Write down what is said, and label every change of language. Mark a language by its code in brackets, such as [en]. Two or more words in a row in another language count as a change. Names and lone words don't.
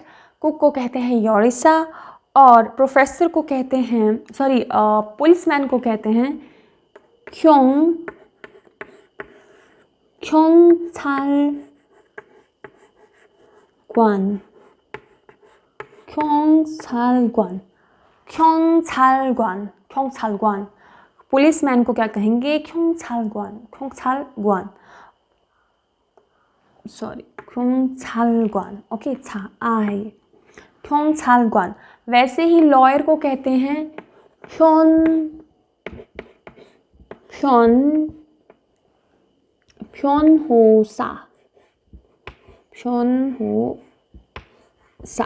[hi] कुक को कहते हैं योरीसा। और प्रोफेसर को कहते हैं, सॉरी, पुलिसमैन को कहते हैं क्यों, [ko] 경찰관, 경찰관, 경찰관, 경찰관। [hi] पुलिसमैन को क्या कहेंगे? [ko] 경찰관, 경찰관, सॉरी, 경찰관। [hi] ओके, छा आ है, 경찰관। वैसे ही लॉयर को कहते हैं [ko] 변호사, 변호사।